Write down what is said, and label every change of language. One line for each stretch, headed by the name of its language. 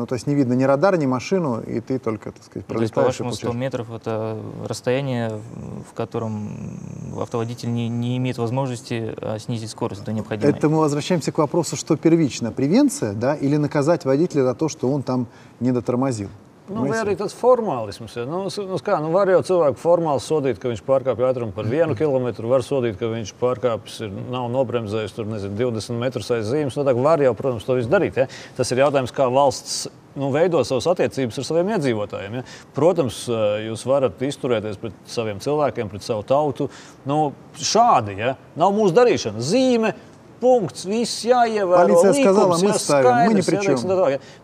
Russian: То есть не видно ни радар, ни машину, и ты только, так сказать, пролетаешь. То есть, по-вашему, 100 метров — это расстояние, в котором автоводитель не имеет возможности снизить скорость до необходимой? Это мы возвращаемся к вопросу, что первично, превенция, да, или наказать водителя за то, что он там не дотормозил.
Latvian: Vai arī tas formālisms. Var jau cilvēku formāli sodīt, ka viņš pārkāpj ātrumu par 1 kilometru, var sodīt, ka viņš pārkāpis, nav nobremzējis tur, 20 metrus aiz zīmes. Var jau, protams, to visu darīt. Ja? Tas ir jautājums, kā valsts veido savas attiecības ar saviem iedzīvotājiem. Ja? Protams, jūs varat izturēties pret saviem cilvēkiem, pret savu tautu. Šādi, ja? Nav mūsu darīšana. Zīme, punkts, viss jāievēro.
Russian: Полиция сказала, мы ставим, мы ни при чем.